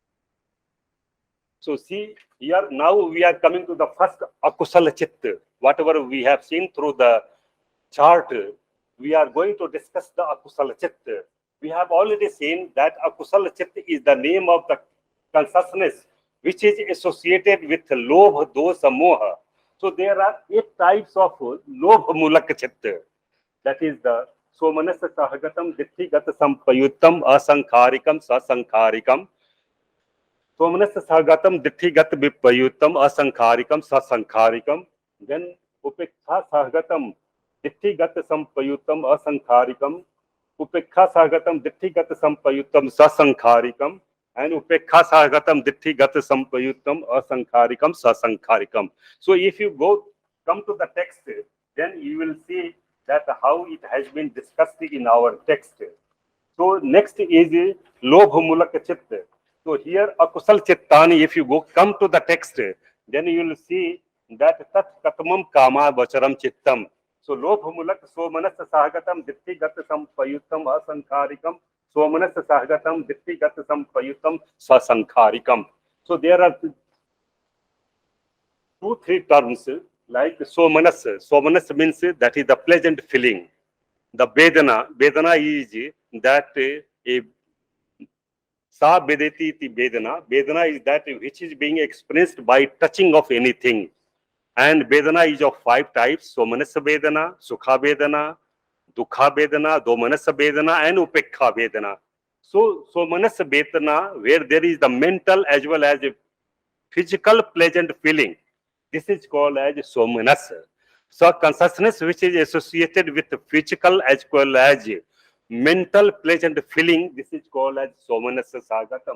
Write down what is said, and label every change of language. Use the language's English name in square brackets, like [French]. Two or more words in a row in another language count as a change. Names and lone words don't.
[English] So see here, now we are coming to the first [Pali] akusala chitta. [English] Whatever we have seen through the chart, we are going to discuss the [Pali] akusala chitta. [English] We have already seen that [Pali] akusala chitta [English] is the name of the consciousness which is associated with [Pali] lobha, dosa, moha. [English] So there are 8 types of [Pali] lobha mulaka chitta. [English] That is the [Pali] somanasa sahagatam ditthigata sampayuttam asankharikam sasankharikam. Somanasa sahagatam ditthigata vipayuttam asankharikam sasankharikam. Then upekkha sahagatam ditthigata sampayuttam asankharikam. Upekha Sagatam Dittigat Sampayutam Sasankharikam and Upekha Sagatam Dittigat Sampayutam Asankharikam Sasankharikam. [English] So if you come to the text, then you will see that how it has been discussed in our text. So next is [Pali] Lobhamulaka Chitta. [English] So here [Pali] Akusal Chittani, [English] if you come to the text, then you will see that [Pali] Tat Katamam Kama Vacharam Chittam. So Lobhamulak Somanasa Sahagatam Dittigat Sampayutam Asankharikam. Somanasa Sahagatam Dittigat Sampayutam Sasankharikam. [English] So there are 2-3 terms like Somanasa. Somanasa means that is the pleasant feeling. The Vedana is that a [Pali] Sa Vedati iti Vedana. [English] Vedana is that which is being experienced by touching of anything. And Vedana is of 5 types: [Pali] Somanasa Vedana, Sukha Vedana, Dukha Vedana, Domanasa Vedana, and Upekha Vedana. So Somanasa Vedana, [English] where there is the mental as well as a physical pleasant feeling, this is called as Somanasa. So consciousness which is associated with physical as well as mental pleasant feeling, this is called as [Pali] Somanasa Sagatam.